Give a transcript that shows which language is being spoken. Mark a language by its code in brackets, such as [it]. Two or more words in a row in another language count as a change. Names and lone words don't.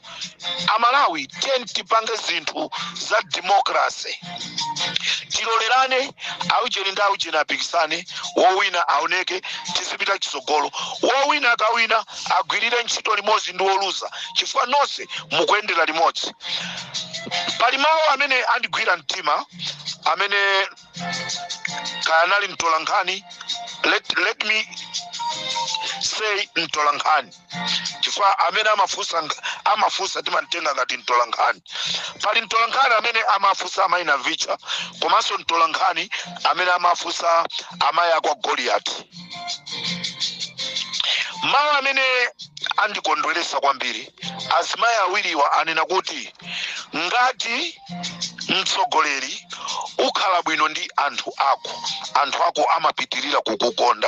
[ny] Amalawi tiyeni tipange zinthu za democracy, tilolerane aujeni ndi aujeni apikisane, wowina aoneke, tizipita chitsogolo. Wowina akawina agwirire ntchito limodzi ndi woluza chifukwa nonse mukuyendera limodzi. Pali mawu amene andigwira mtima amene kanali mtolankhani, [en] let me say [ny] mtolankhani chifukwa amene amafusa timantenga ngati mtolankhani. Pali mtolankhani amene amafusa Maina Vicha, komanso mtolankhani amene amafusa amayi akwa Goliath. Mawu amene andikondweresa kwambiri, azimayi awiriwa anena kuti ngati mtsogoleri ukhala bwino ndi anthu ako amapitirira kukukonda.